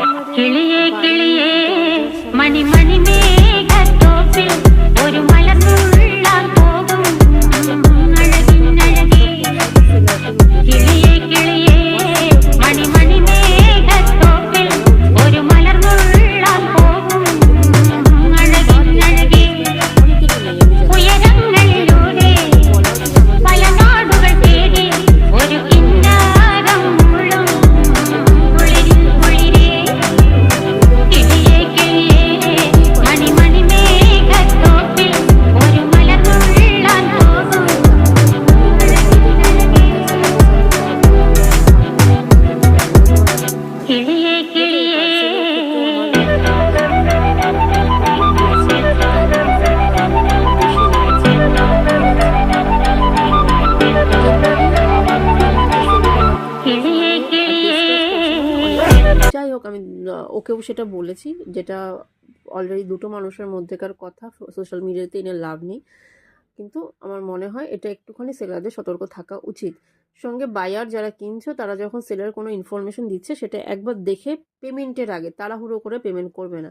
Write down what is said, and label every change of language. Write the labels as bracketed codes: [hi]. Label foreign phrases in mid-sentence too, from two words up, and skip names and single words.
[ml] കിളിയേ കിളിയേ [bn] দরজার সামনে [ml] മണി മണി മേഘത്തോപ്പിൽ ഒരു മലർന്നുള്ളാൻ പോകും അഴകിനഴകേ [bn] সেলারটার উদ্দেশ্যে [ml] കിളിയേ കിളിയേ മണി മണി മേഘത്തോപ്പിൽ ഒരു മലർന്നുള്ളാൻ പോകും അഴകിനഴകേ [bn] অনেকেরই নেই, আমি জানি। [ml] ഉയരങ്ങളിലൂടെ [bn] বলাও ছিল আমাদের [ml] പല നാടുകൾ തേടി ഒരു കിന്നാരം മുഴും കുളിരിൽ കുളിരേ കിളിയേ കിളിയേ മണി മണി മേഘത്തോപ്പിൽ ഒരു മലർന്നുള്ളാൻ പോകും കിളിയേ കിളിയേ കിളിയേ കിളിയേ [bn] যাই হোক, আমি ওকেও সেটা বলেছি, যেটা অলরেডি দুটো মানুষের মধ্যেকার কথা, [en] social media [bn] এনে লাভ নেই। কিন্তু আমার মনে হয় এটা একটুখানি সেলারদের সতর্ক থাকা উচিত। সঙ্গে বায়ার যারা কিনছো তারা যখন সেলার কোনো ইনফরমেশন দিচ্ছে সেটা একবার দেখে পেমেন্টের আগে তাড়াহুড়ো করে পেমেন্ট করবে না।